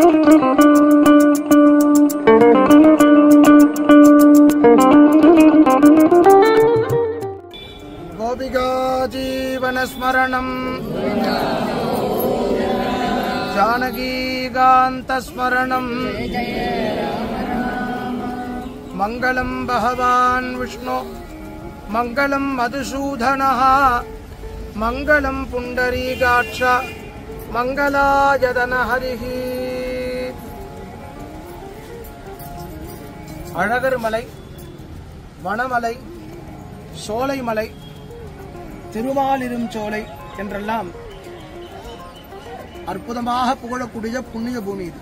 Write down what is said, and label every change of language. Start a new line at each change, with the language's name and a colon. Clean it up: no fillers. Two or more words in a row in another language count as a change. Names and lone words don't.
Sanskrit: गोपिका जीवनस्मरणं जानकीकान्तस्मरणं मंगलं भगवान् विष्णु मंगलं मधुसूदनः मंगलं पुंडरीकाक्ष मंगलायतन हरिः।
Tamil: அழகர் மலை, வனமலை, சோலைமலை, திருமாலிரும் சோலை என்றெல்லாம் அற்புதமாக புகழக்கூடிய புண்ணிய பூமி இது.